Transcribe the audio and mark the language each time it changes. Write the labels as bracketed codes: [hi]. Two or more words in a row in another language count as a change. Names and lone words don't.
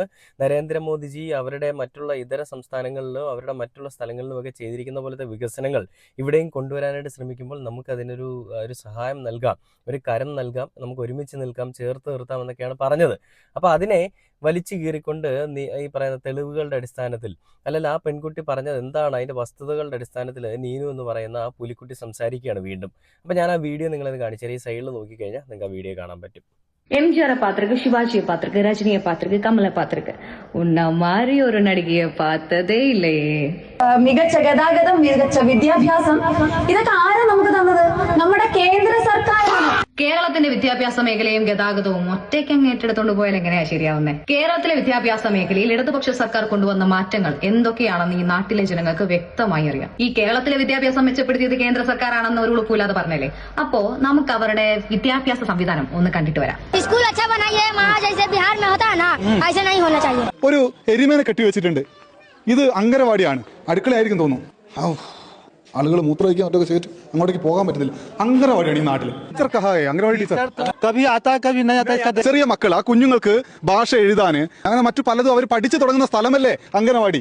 [ml] നരേന്ദ്രമോദിജി അവരുടെ മറ്റുള്ള ഇതര സംസ്ഥാനങ്ങളിലോ അവരുടെ മറ്റുള്ള സ്ഥലങ്ങളിലും ഒക്കെ ചെയ്തിരിക്കുന്ന പോലത്തെ വികസനങ്ങൾ ഇവിടെയും കൊണ്ടുവരാനായിട്ട് ശ്രമിക്കുമ്പോൾ നമുക്കതിനൊരു ഒരു സഹായം നൽകാം, ഒരു കരം നൽകാം, നമുക്ക് ഒരുമിച്ച് നിൽക്കാം, ചേർത്ത് നിർത്താം എന്നൊക്കെയാണ് പറഞ്ഞത്. അപ്പോൾ അതിനെ വലിച്ചു കീറിക്കൊണ്ട് ഈ പറയുന്ന തെളിവുകളുടെ അടിസ്ഥാനത്തിൽ, അല്ലെങ്കിൽ ആ പെൺകുട്ടി പറഞ്ഞത് എന്താണ് അതിൻ്റെ വസ്തുതകളുടെ അടിസ്ഥാനത്തിൽ നീനു എന്ന് പറയുന്ന ആ പുലിക്കുട്ടി സംസാരിക്കുകയാണ് വീണ്ടും. അപ്പോൾ ഞാൻ ആ വീഡിയോ നിങ്ങളത് കാണിച്ചാൽ ഈ സൈഡിൽ നോക്കിക്കഴിഞ്ഞാൽ നിങ്ങൾക്ക് ആ വീഡിയോ കാണാൻ പറ്റും. [ta] MGR பாத்திருக்கு, சிவாஜியை பாத்திருக்கு, ரஜினியை பாத்திருக்கு, கமலை பாத்திருக்கு. உன்ன மாதிரி ஒரு நடிகையை பார்த்ததே இல்லையே. [ml] മികച്ച ഗതാഗതം, മികച്ച വിദ്യാഭ്യാസം, ഇതൊക്കെ ആരാ നമുക്ക് തന്നത്? നമ്മുടെ കേന്ദ്ര സർക്കാരാണ്. കേരളത്തിന്റെ വിദ്യാഭ്യാസ മേഖലയും ഗതാഗതവും ഒറ്റയ്ക്കങ്ങ് ഏറ്റെടുത്തോണ്ട് പോയാൽ എങ്ങനെയാ ശരിയാവുന്നത്? കേരളത്തിലെ വിദ്യാഭ്യാസ മേഖലയിൽ ഇടതുപക്ഷ സർക്കാർ കൊണ്ടുവന്ന മാറ്റങ്ങൾ എന്തൊക്കെയാണെന്ന് ഈ നാട്ടിലെ ജനങ്ങൾക്ക് വ്യക്തമായി അറിയാം. ഈ കേരളത്തിലെ വിദ്യാഭ്യാസം മെച്ചപ്പെടുത്തിയത് കേന്ദ്ര സർക്കാരാണെന്ന് ഒരു ഉളുപ്പില്ലാതെ പറഞ്ഞല്ലേ. അപ്പോ നമുക്ക് അവരുടെ വിദ്യാഭ്യാസ സംവിധാനം ഒന്ന് കണ്ടിട്ട് വരാം. [hi] स्कूल अच्छा बनाइए, वहाँ जैसे बिहार में होता है ना, ऐसे नहीं होना चाहिए. [ml] ഒരു എരുമേനെ കെട്ടി വെച്ചിട്ടുണ്ട്. ഇത് അങ്കനവാടിയാണ്, അടുക്കളയായിരിക്കും തോന്നുന്നു. ആളുകൾ മൂത്രമൊഴിക്കാൻ മറ്റൊക്കെ ചെയ്തിട്ട് അങ്ങോട്ടേക്ക് പോകാൻ പറ്റുന്നില്ല. അങ്കനവാടിയാണ് ഈ നാട്ടിൽ. അങ്കനവാടി ടീച്ചർ. ചെറിയ മക്കൾ, ആ കുഞ്ഞുങ്ങൾക്ക് ഭാഷ എഴുതാന് അങ്ങനെ മറ്റു പലതും അവർ പഠിച്ചു തുടങ്ങുന്ന സ്ഥലമല്ലേ അങ്കനവാടി.